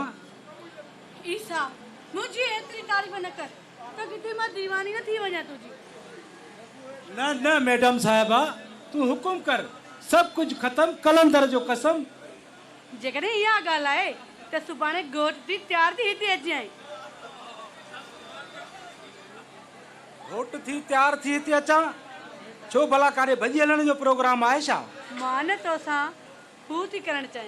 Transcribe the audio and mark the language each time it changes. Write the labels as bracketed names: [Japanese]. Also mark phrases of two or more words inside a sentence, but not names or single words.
[Sindhi] ईसा मुझे एतरी तारीफ न कर तो किथे मां दीवानी न थी वञा तुझी न न मैडम साहिबा तू हुकुम कर सब कुछ खत्म कलंदर जो कसम जेकॾहिं इहा ॻाल्हि आहे त सुभाणे घोट थी तयार थी हिते अची आई घोट थी तयार थी हिते अचां छो भला कारे भॼी हलण जो प्रोग्राम आहे छा मां न तोसां हू थी करणु चाहियां